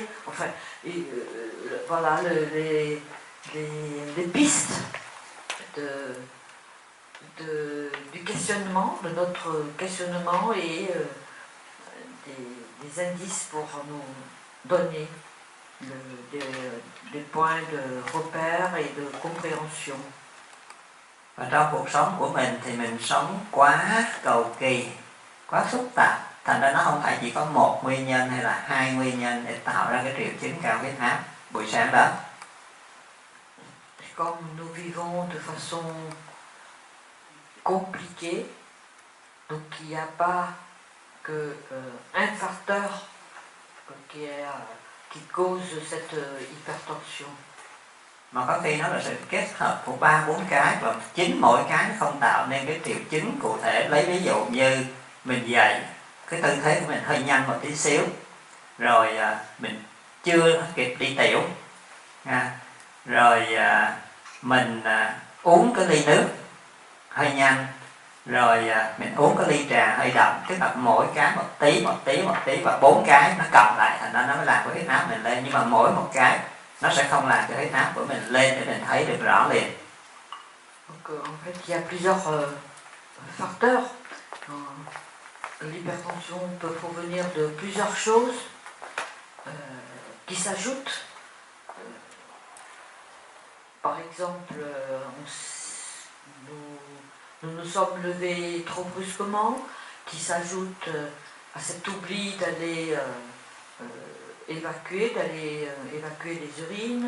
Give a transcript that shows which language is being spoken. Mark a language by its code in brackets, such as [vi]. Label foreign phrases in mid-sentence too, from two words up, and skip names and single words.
[fr] Enfin, voilà les pistes du questionnement, de notre questionnement et des indices pour nous donner des points de repère et de compréhension. [vi] Và trong cuộc sống của mình thì mình sống quá cầu kỳ, quá phức tạp, thành ra nó không phải chỉ có một nguyên nhân hay là hai nguyên nhân để tạo ra cái triệu chứng cao huyết áp buổi sáng đó. [fr] Comme nous vivons de façon compliquée, donc il n'y a pas que un facteur qui cause cette hypertension. [vi] Mà có khi nó là sự kết hợp của 3-4 cái, và chính mỗi cái nó không tạo nên cái triệu chứng cụ thể. Lấy ví dụ như mình dậy, cái tư thế của mình hơi nhanh một tí xíu, rồi mình chưa kịp đi tiểu, rồi mình uống cái ly nước hơi nhanh, rồi mình uống cái ly trà hơi đậm. Tức là mỗi cái một tí và 4 cái nó cộng lại thành ra nó mới làm cái huyết áp mình lên. Nhưng mà mỗi một cái nó sẽ không làm cho huyết áp của mình lên để mình thấy được rõ liền. [fr] Donc en fait il y a plusieurs facteurs. L'hypertension peut provenir de plusieurs choses qui s'ajoutent. Par exemple, nous nous sommes levés trop brusquement, qui s'ajoute à cet oubli d'aller évacuer les urines.